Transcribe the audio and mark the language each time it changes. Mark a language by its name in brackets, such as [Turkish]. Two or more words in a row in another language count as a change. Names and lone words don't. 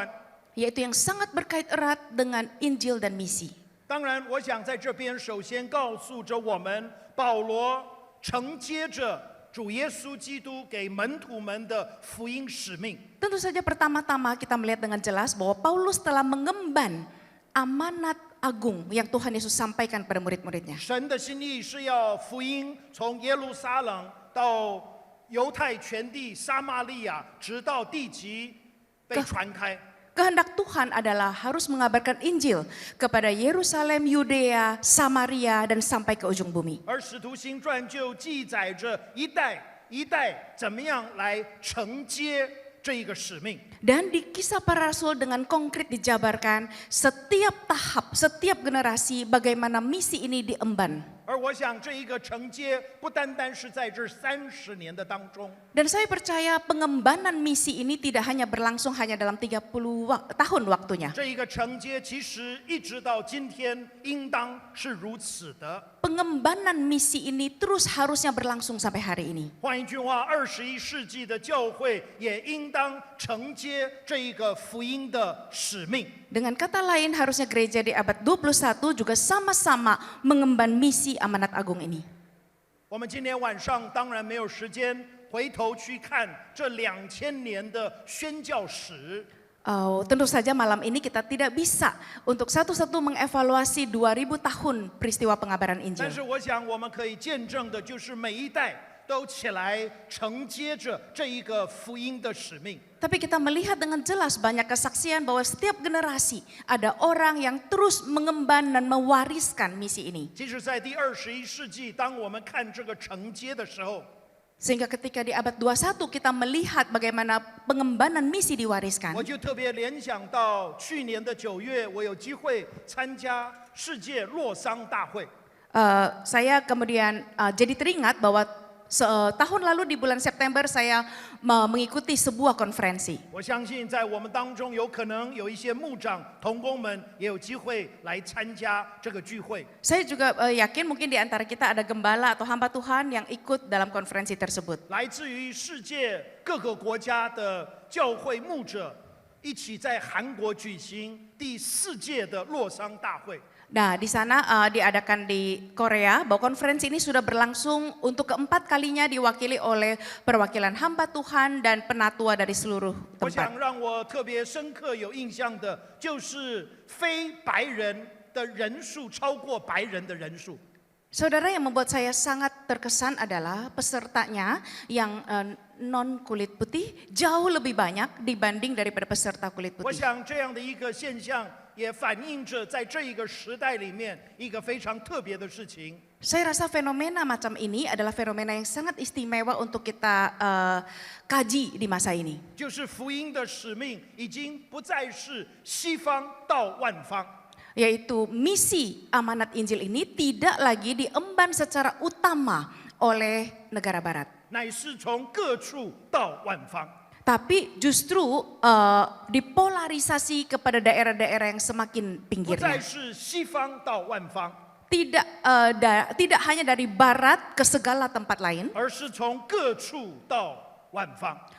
[Indonesian] Yaitu yang sangat berkait erat dengan Injil dan misi. [Chinese] 当然，我想在这边首先告诉着我们，保罗承接着主耶稣基督给门徒们的福音使命。 [Indonesian] Tentu saja pertama-tama kita melihat dengan jelas bahwa Paulus telah mengemban amanat agung yang Tuhan Yesus sampaikan pada murid-muridnya. [Chinese] 神的心意是要福音从耶路撒冷到犹太全地、撒玛利亚，直到地极被传开。 [Indonesian] Kehendak Tuhan adalah harus mengabarkan Injil kepada Yerusalem, Yudea, Samaria, dan sampai ke ujung bumi. [Chinese] 而使徒行传就记载着一代一代怎么样来承接这一个使命。 [Indonesian] Dan di Kisah Para Rasul dengan konkret dijabarkan setiap tahap, setiap generasi bagaimana misi ini diemban. [Chinese] 而我想这一个承接不单单是在这30年的当中， [Indonesian] Dan saya percaya pengembangan misi ini tidak hanya berlangsung hanya dalam 30 tahun waktunya. [Chinese] 这一个承接其实一直到今天应当是如此的。 [Indonesian] Pengembangan misi ini terus harusnya berlangsung sampai hari ini. [Chinese] 换一句话，21世纪的教会也应当承接这一个福音的使命。 [Indonesian] Dengan kata lain, harusnya gereja di abad 21 juga sama-sama mengemban misi amanat agung ini. [Chinese] 我们今天晚上当然没有时间回头去看这2000年的宣教史。 [Indonesian] Tentu saja malam ini kita tidak bisa untuk satu-satu mengevaluasi 2000 tahun peristiwa pengabaran [Chinese] 但 [Indonesian] Injil. [Chinese] 是我想我们可以见证的就是每一代都起来承接着这一个福音的使命。 [Indonesian] Tapi kita melihat dengan jelas banyak kesaksian bahwa setiap generasi ada orang yang terus mengemban dan mewariskan misi ini. [Chinese] 即使在第21世纪，当我们看这个承接的时候， [Indonesian] Sehingga ketika di abad 21 kita melihat bagaimana pengembangan misi diwariskan. [Chinese] 我就特别联想到去年的9月，我有机会参加世界洛桑大会。 [Indonesian] Saya kemudian jadi teringat bahwa tahun lalu di bulan September saya mengikuti sebuah konferensi. [Chinese] 我相信在我们当中有可能有一些牧长同工们也有机会来参加这个聚会。 [Indonesian] Saya juga yakin mungkin di antara kita ada gembala atau hamba Tuhan yang ikut dalam konferensi tersebut. [Chinese] 来自于世界各个国家的教会牧者一起在韩国举行第4届的洛桑大会。 [Indonesian] Nah, di sana diadakan di Korea bahwa konferensi ini sudah berlangsung untuk keempat kalinya diwakili oleh perwakilan hamba Tuhan dan penatua dari seluruh [Chinese] 我 [Indonesian] tempat. [Chinese] 想让我特别深刻有印象的就是非白人的人数超过白人的人数。 [Indonesian] Saudara, yang membuat saya sangat terkesan adalah pesertanya yang non kulit putih jauh lebih banyak dibanding daripada peserta kulit [Chinese] 我 [Indonesian] putih. [Chinese] 想这样的一个现象也反映着在这一个时代里面一个非常特别的事情。 [Indonesian] Saya rasa fenomena macam ini adalah fenomena yang sangat istimewa untuk kita kaji di masa ini. [Chinese] 就是福音的使命已经不再是西方到万方， [Indonesian] Yaitu misi amanat Injil ini tidak lagi diemban secara utama oleh negara barat. [Chinese] 乃是从各处到万方。 [Indonesian] Tapi justru dipolarisasi kepada daerah-daerah yang semakin [Chinese] 不再 [Indonesian] pinggirnya. [Chinese] 是西方到万方， [Indonesian] Tidak hanya dari barat ke segala tempat lain, [Chinese] 而是从各处到万方。